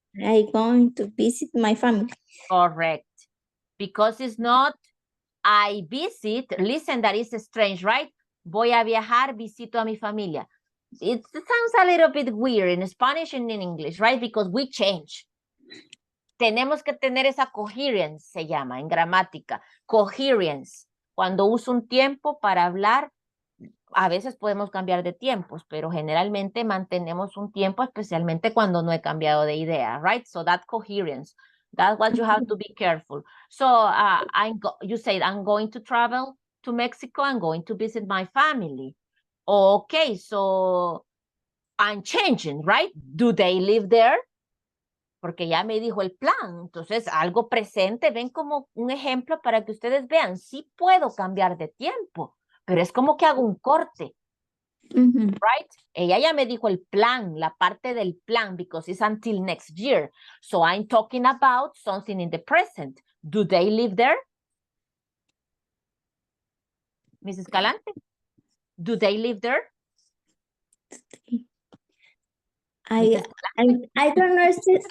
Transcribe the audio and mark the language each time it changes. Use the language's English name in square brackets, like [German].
[English] I going to visit my family. Correct. Because it's not I visit. Listen, that is strange, right? [Spanish] Voy a viajar, visito a mi familia. [English] It sounds a little bit weird in Spanish and in English, right? Because we change. [Spanish] Tenemos que tener esa coherence, se llama en gramática. Coherence. Cuando uso un tiempo para hablar, a veces podemos cambiar de tiempos, pero generalmente mantenemos un tiempo, especialmente cuando no he cambiado de idea, right? [English] So that coherence, that's what you have to be careful. So you said, I'm going to travel to Mexico, I'm going to visit my family. Okay, so I'm changing, right? Do they live there? [Spanish] Porque ya me dijo el plan. Entonces, algo presente, ven como un ejemplo para que ustedes vean, sí puedo cambiar de tiempo, pero es como que hago un corte, right? Ella ya me dijo el plan, la parte del plan, [English] because it's until next year. So I'm talking about something in the present. Do they live there? Mrs. Calante? Do they live there? I don't understand.